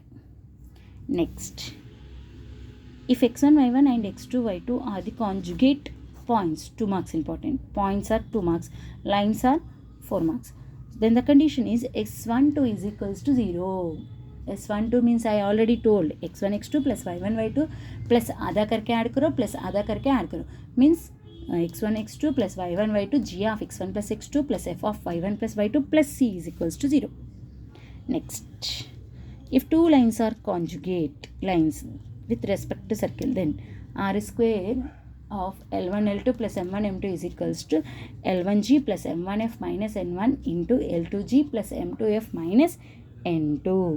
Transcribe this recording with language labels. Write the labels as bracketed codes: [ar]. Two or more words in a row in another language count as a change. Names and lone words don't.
[en] Next, if x1 y1 and x2 y2 are the conjugate points, 2 marks important. Points are 2 marks, lines are 4 marks. Then the condition is x12 is equals to 0. S12 means I already told x1 x2 plus y1 y2 plus [hi] आधा करके ऐड करो [en] plus [hi] आधा करके ऐड करो, [en] means x1 x2 plus y1 y2 g of x1 plus x2 plus f of y1 plus y2 plus c is equals to 0. Next, if two lines are conjugate lines with respect to circle, then r square of L1 L2 plus M1 M2 is equals to L1G plus M1F minus N1 into L2G plus M2F minus N2.